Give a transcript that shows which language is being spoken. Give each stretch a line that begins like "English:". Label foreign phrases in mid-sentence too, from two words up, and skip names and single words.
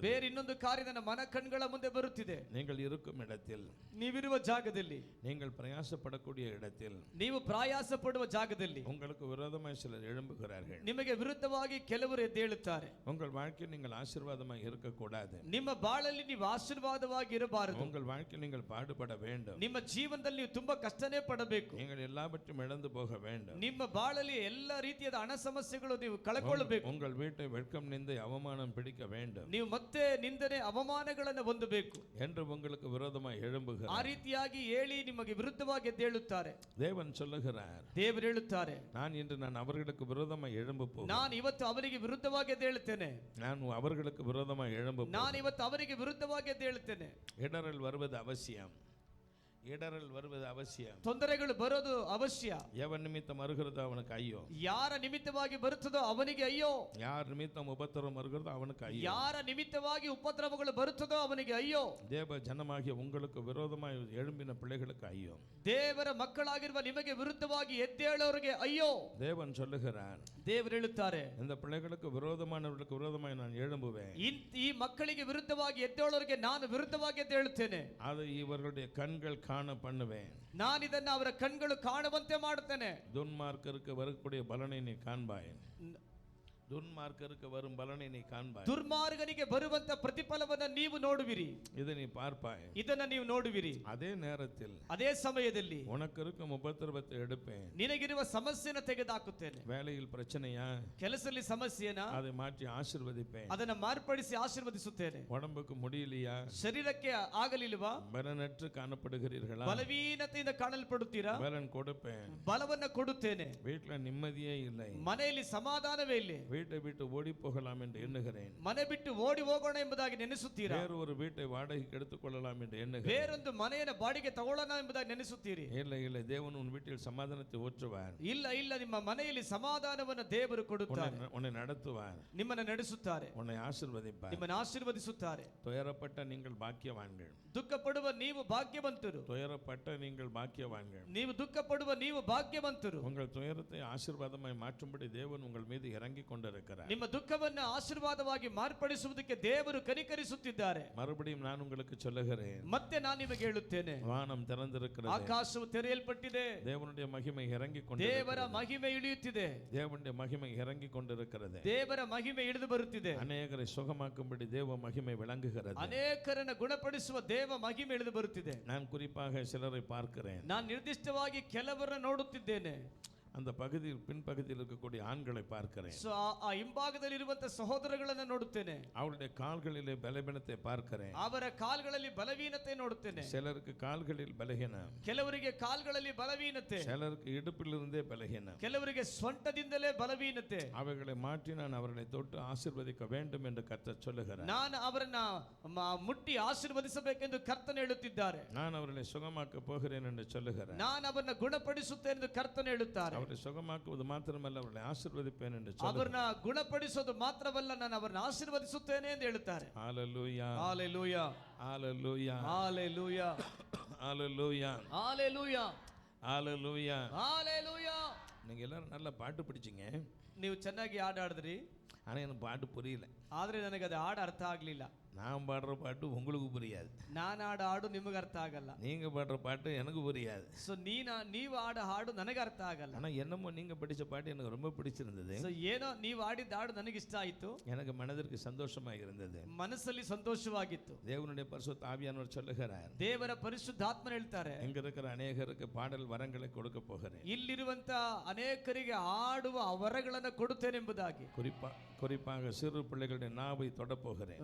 Kannada: ಬೇರೆ ಇನ್ನೊಂದು ಕಾರ್ಯ ನನ್ನ ಮನ ಕಣ್ಗಳ ಮುಂದೆ ಬರುತ್ತಿದೆ.
Tamil: நீங்கள் இருக்கும் இடத்தில்,
Kannada: ನೀವಿರುವ ಜಾಗದಲ್ಲಿ,
Tamil: நீங்கள் பிரயாசப்படக்கூடிய இடத்தில்,
Kannada: ನೀವು ಪ್ರಯಾಸ ಪಡುವ ಜಾಗದಲ್ಲಿ
Tamil: உங்களுக்கு விரோதமாய் சிலர் எழும்புகிறார்கள்.
Kannada: ನಿಮಗೆ ವಿರುದ್ಧವಾಗಿ ಕೆಲವರು ಎದ್ದೇಳುತ್ತಾರೆ.
Tamil: உங்கள் வாழ்க்கையில் நீங்கள் ஆசீர்வாதமாய் இருக்கக்கூடாது.
Kannada: ನಿಮ್ಮ ಬಾಳಲ್ಲಿ ನೀವು ಆಶೀರ್ವಾದವಾಗಿ ಇರಬಾರದು.
Tamil: உங்கள் வாழ்க்கையில் நீங்கள் பாடுபட வேண்டும்.
Kannada: ನಿಮ್ಮ ಜೀವನದಲ್ಲಿ ನೀವು ತುಂಬಾ ಕಷ್ಟನೇ ಪಡಬೇಕು.
Tamil: நீங்கள் எல்லாவற்றையும் இழந்து போக வேண்டும்.
Kannada: ನಿಮ್ಮ ಬಾಳಲ್ಲಿ ಎಲ್ಲ ರೀತಿಯಾದ ಹಣ ಸಮಸ್ಯೆಗಳು ನೀವು ಕಳಕೊಳ್ಳಬೇಕು.
Tamil: உங்கள் வீட்டை வெட்கம் நிந்தை அவமானம் பிடிக்க வேண்டும்.
Kannada: ನೀವು ಮತ್ತೆ ನಿಂದನೆ ಅವಮಾನಗಳನ್ನು ಹೊಂದಬೇಕು
Tamil: என்று உங்களுக்கு விரோதமாய்
Kannada: ಆ
Tamil: எழும்புகிறார்.
Kannada: ರೀತಿಯಾಗಿ ಹೇಳಿ ನಿಮಗೆ ವಿರುದ್ಧವಾಗಿ ಎದ್ದೇಳುತ್ತಾರೆ.
Tamil: தேவன் சொல்லுகிறார்,
Kannada: ದೇವರು ಹೇಳುತ್ತಾರೆ,
Tamil: நான் அவர்களுக்கு விரோதமாய் எழும்ப போகிறேன்.
Kannada: ನಾನು ಇವತ್ತು ಅವರಿಗೆ ವಿರುದ್ಧವಾಗಿ ಎದ್ದೇಳುತ್ತೇನೆ.
Tamil: நான் அவர்களுக்கு விரோதமாய் எழும்ப
Kannada: ನಾನು
Tamil: போகிறேன்.
Kannada: ಇವತ್ತು ಅವರಿಗೆ ವಿರುದ್ಧವಾಗಿ ಎದ್ದೇಳುತ್ತೇನೆ.
Tamil: இடறல் வருவது அவசியம். இடறல் வருவது அவசியம்.
Kannada: ತೊಂದರೆಗಳು ಬರೋದು ಅವಶ್ಯ.
Tamil: எவன் நிமித்தம் வருகிறதோ அவனுக்கு ஐயோ.
Kannada: ಯಾರ ನಿಮಿತ್ತವಾಗಿ ಬರುತ್ತದೋ ಅವನಿಗೆ ಅಯ್ಯೋ.
Tamil: யார் நிமித்தம் உபத்திரம் வருகிறதோ அவனுக்கு ஐயோ.
Kannada: ಯಾರ ನಿಮಿತ್ತವಾಗಿ ಉಪದ್ರವಗಳು ಬರುತ್ತದೋ ಅವನಿಗೆ ಅಯ್ಯೋ.
Tamil: தேவ ஜனமாகிய உங்களுக்கு விரோதமாய் எழும்பின பிள்ளைகளுக்கு ஐயோ.
Kannada: ದೇವರ ಮಕ್ಕಳಾಗಿರುವ ನಿಮಗೆ ವಿರುದ್ಧವಾಗಿ ಎದ್ದೇಳೋರಿಗೆ ಅಯ್ಯೋ.
Tamil: தேவன் சொல்லுகிறார்,
Kannada: ದೇವರು ಹೇಳುತ್ತಾರೆ,
Tamil: இந்த பிள்ளைகளுக்கு விரோதமானவர்களுக்கு விரோதமாய் நான் எழும்புவேன்.
Kannada: ಈ ಮಕ್ಕಳಿಗೆ ವಿರುದ್ಧವಾಗಿ ಎದ್ದೇಳೋರಿಗೆ ನಾನು ವಿರುದ್ಧವಾಗಿ ಎದ್ದೇಳುತ್ತೇನೆ.
Tamil: அதை இவர்களுடைய கண்கள் காண பண்ணுவேன்.
Kannada: ನಾನು ಇದನ್ನ ಅವರ ಕಣ್ಗಳು ಕಾಣುವಂತೆ ಮಾಡುತ್ತೇನೆ.
Tamil: துன்மார்க்கருக்கு வரக்கூடிய பலனை நீ காண்பாய். துன்மார்க்கருக்கு வரும் பலனை நீ காண்பாய்.
Kannada: ದುರ್ಮಾರ್ಗನಿಗೆ ಬರುವಂತ ಪ್ರತಿಫಲವನ್ನ ನೀವು ನೋಡುವಿರಿ.
Tamil: இதை நீ பார்ப்பாய்.
Kannada: ಇದನ್ನ ನೀವು ನೋಡುವಿರಿ.
Tamil: அதே நேரத்தில்
Kannada: ಅದೇ ಸಮಯದಲ್ಲಿ
Tamil: உனக்கு இருக்கும் உபத்திரவத்தை எடுப்பேன்.
Kannada: ನಿನಗಿರುವ ಸಮಸ್ಯೆನ ತೆಗೆದುಹಾಕುತ್ತೇನೆ.
Tamil: வேலையில் பிரச்சனையா,
Kannada: ಕೆಲಸದಲ್ಲಿ ಸಮಸ್ಯೆನ
Tamil: அதை மாற்றி ஆசீர்வதிப்பேன்.
Kannada: ಅದನ್ನ ಮಾರ್ಪಡಿಸಿ ಆಶೀರ್ವದಿಸುತ್ತೇನೆ.
Tamil: உடம்புக்கு முடியலையா,
Kannada: ಶರೀರಕ್ಕೆ ಆಗಲಿಲ್ವಾ,
Tamil: பலனற்று காணப்படுகிறீர்களா,
Kannada: ಬಲವೀನತೆಯಿಂದ ಕಾಣಲ್ಪಡುತ್ತೀರಾ,
Tamil: பலன் கொடுப்பேன்.
Kannada: ಬಲವನ್ನ ಕೊಡುತ್ತೇನೆ.
Tamil: வீட்டில் நிம்மதியே இல்லை,
Kannada: ಮನೆಯಲ್ಲಿ ಸಮಾಧಾನವೇ ಇಲ್ಲ,
Tamil: வீட்டை விட்டு ஓடி போகலாம் என்று எண்ணுகிறேன்.
Kannada: ಮನೆ ಬಿಟ್ಟು ಓಡಿ ಹೋಗೋಣ ಎಂಬುದಾಗಿ ನೆನೆಸುತ್ತೀರಾ,
Tamil: வேறு ஒரு வீட்டை வாடகைக்கு எடுத்துக்கொள்ளலாம் என்று எண்ணுகிறேன்.
Kannada: ಬೇರೊಂದು ಮನೆಯನ್ನು ಬಾಡಿಗೆ ತಗೊಳ್ಳೋಣ ಎಂಬುದಾಗಿ ನೆನೆಸುತ್ತೀರಿ.
Tamil: இல்லை இல்லை, தேவன் உன் வீட்டில் சமாதானத்தை ஊற்றுவார்.
Kannada: ಇಲ್ಲ ಇಲ್ಲ, ನಿಮ್ಮ ಮನೆಯಲ್ಲಿ ಸಮಾಧಾನವನ್ನು ದೇವರು ಕೊಡುತ್ತಾರೆ,
Tamil: உன்னை நடத்துவார்,
Kannada: ನಿಮ್ಮನ್ನು ನಡೆಸುತ್ತಾರೆ,
Tamil: உன்னை ஆசீர்வதிப்பார்.
Kannada: ನಿಮ್ಮನ್ನು ಆಶೀರ್ವದಿಸುತ್ತಾರೆ.
Tamil: துயரப்பட்ட நீங்கள் பாக்கியவான்கள்.
Kannada: ದುಃಖ ಪಡುವ ನೀವು ಭಾಗ್ಯವಂತರು.
Tamil: துயரப்பட்ட நீங்கள் பாக்கியவான்கள்.
Kannada: ನೀವು ದುಃಖ ಪಡುವ ನೀವು ಭಾಗ್ಯವಂತರು.
Tamil: உங்கள் துயரத்தை ஆசீர்வாதமாய் மாற்றும்படி தேவன் உங்கள் மீது இறங்கி கொண்டிருக்கிறார்.
Kannada: ನಿಮ್ಮ ದುಃಖವನ್ನು ಆಶೀರ್ವಾದವಾಗಿ ಮಾರ್ಪಡಿಸುವುದಕ್ಕೆ ದೇವರು ಕನಿಕರಿಸುತ್ತಿದ್ದಾರೆ.
Tamil: மறுபடியும் நான் உங்களுக்கு சொல்லுகிறேன்,
Kannada: ಮತ್ತೆ ನಾನು ನಿಮಗೆ ಹೇಳುತ್ತೇನೆ,
Tamil: வானம் திறந்திருக்கிறது,
Kannada: ಆಕಾಶವು ತೆರೆಯಲ್ಪಟ್ಟಿದೆ,
Tamil: தேவனுடைய மகிமை இறங்கி
Kannada: ದೇವರ
Tamil: கொண்டிருக்கிறது,
Kannada: ಮಹಿಮೆ ಇಳಿಯುತ್ತಿದೆ,
Tamil: தேவனுடைய மகிமை இறங்கி கொண்டிருக்கிறது.
Kannada: ದೇವರ ಮಹಿಮೆ ಇಳಿದು ಬರುತ್ತಿದೆ,
Tamil: அநேகரை சுகமாக்கும்படி தேவ மகிமை விளங்குகிறது.
Kannada: ಅನೇಕರನ್ನು ಗುಣಪಡಿಸುವ ದೇವ ಮಹಿಮೆ ಇಳಿದು ಬರುತ್ತಿದೆ.
Tamil: நான் குறிப்பாக சிலரை பார்க்கிறேன்.
Kannada: ನಾನು ನಿರ್ದಿಷ್ಟವಾಗಿ ಕೆಲವರನ್ನು ನೋಡುತ್ತಿದ್ದೇನೆ.
Tamil: அந்த பகுதியில் பின்பகுதியில் இருக்கக்கூடிய ஆண்களை பார்க்கிறேன்.
Kannada: ಸೊ ಆ ಹಿಂಭಾಗದಲ್ಲಿರುವಂತ ಸಹೋದರಗಳನ್ನ ನೋಡುತ್ತೇನೆ.
Tamil: அவருடைய கால்களிலே பலவீனத்தை பார்க்கிறேன்.
Kannada: ಅವರ ಕಾಲ್ಗಳಲ್ಲಿ ಬಲವೀನತೆ ನೋಡುತ್ತೇನೆ.
Tamil: சிலருக்கு கால்களில் பலகீனம்,
Kannada: ಕೆಲವರಿಗೆ ಕಾಲ್ಗಳಲ್ಲಿ ಬಲವೀನತೆ,
Tamil: சிலருக்கு இடுப்பிலிருந்தே பலகீனம்.
Kannada: ಕೆಲವರಿಗೆ ಸೊಂಟದಿಂದಲೇ ಬಲವೀನತೆ.
Tamil: அவைகளை மாற்றி நான் அவர்களை தொட்டு ஆசீர்வதிக்க வேண்டும் என்று கர்த்தர் சொல்லுகிறார்.
Kannada: ನಾನು ಅವರನ್ನ ಮುಟ್ಟಿ ಆಶೀರ್ವದಿಸಬೇಕೆಂದು ಕರ್ತನು ಹೇಳುತ್ತಿದ್ದಾರೆ.
Tamil: நான் அவர்களை சுகமாக்க போகிறேன் என்று சொல்லுகிறார்.
Kannada: ನಾನು ಅವರನ್ನ ಗುಣಪಡಿಸುತ್ತೇನೆ ಎಂದು ಕರ್ತನು ಹೇಳುತ್ತಾರೆ.
Tamil: அவரை சுகமாக்குவது மாத்திரமல்ல, அவர்களை ஆசீர்வதிப்பேன் என்று
Kannada: ಅವರನ್ನ ಗುಣಪಡಿಸೋದು ಮಾತ್ರವಲ್ಲ, ನಾನು ಅವರನ್ನ ಆಶೀರ್ವದಿಸುತ್ತೇನೆ ಎಂದು ಹೇಳುತ್ತಾರೆ.
Tamil: ஹalleluya,
Kannada: ಹಾಲೆಲೂಯಾ,
Tamil: ஹalleluya,
Kannada: ಹಾಲೆಲೂಯಾ,
Tamil: ஹalleluya,
Kannada: ಹಾಲೆಲೂಯಾ,
Tamil: ஹalleluya.
Kannada: ಹಾಲೆಲೂಯಾ.
Tamil: நீங்க எல்லாரும் நல்லா பாட்டு பிடிச்சிங்க,
Kannada: ನೀವು ಚೆನ್ನಾಗಿ ಹಾಡಿದ್ರಿ,
Tamil: ஆனா எனக்கு பாட்டு புரியல.
Kannada: ಆದ್ರೆ ನನಗೆ ಅದು ಹಾಡು ಅರ್ಥ ಆಗ್ಲಿಲ್ಲ.
Tamil: நான் பாடுற பாட்டு உங்களுக்கு புரியாது,
Kannada: ನಾನು ಹಾಡು ಹಾಡು ನಿಮಗೆ ಅರ್ಥ ಆಗಲ್ಲ.
Tamil: நீங்க பாடுற பாட்டு எனக்கு புரியாது.
Kannada: ಸೊ ನೀವು ಹಾಡು ಹಾಡು ನನಗೆ ಅರ್ಥ ಆಗಲ್ಲ.
Tamil: ஆனா என்னமோ நீங்க படிச்ச பாட்டு எனக்கு ரொம்ப பிடிச்சிருந்தது.
Kannada: ಸೊ ಏನೋ ನೀವು ಹಾಡಿದ ಹಾಡು ನನಗೆ ಇಷ್ಟ ಆಯಿತು,
Tamil: எனக்கு மனதிற்கு சந்தோஷமாக இருந்தது.
Kannada: ಮನಸ್ಸಲ್ಲಿ ಸಂತೋಷವಾಗಿತ್ತು.
Tamil: தேவனுடைய பரிசுத்த ஆவியானவர் சொல்லுகிறார்,
Kannada: ದೇವರ ಪರಿಶುದ್ಧಾತ್ಮನು ಹೇಳ್ತಾರೆ,
Tamil: இங்க இருக்கிற அநேகருக்கு பாடல் வரங்களை கொடுக்க போகிறேன்.
Kannada: ಇಲ್ಲಿರುವಂತ ಅನೇಕರಿಗೆ ಹಾಡುವ ವರಗಳನ್ನು ಕೊಡುತ್ತೇನೆಂಬುದಾಗಿ.
Tamil: குறிப்பாக சிறு பிள்ளைகளுடைய நாவை தொட போகிறேன்.